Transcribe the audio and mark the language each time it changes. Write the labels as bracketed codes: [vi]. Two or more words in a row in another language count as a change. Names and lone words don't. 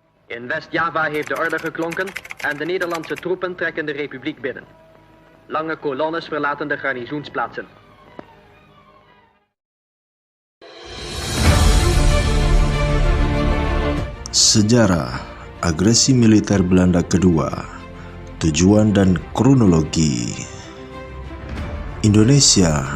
[nl] In West-Java heeft de orde geklonken en de Nederlandse troepen trekken de republiek binnen. Lange kolonnes verlaten de garnizoensplaatsen. [id] Sejarah agresi militer Belanda kedua, tujuan dan kronologi. Indonesia.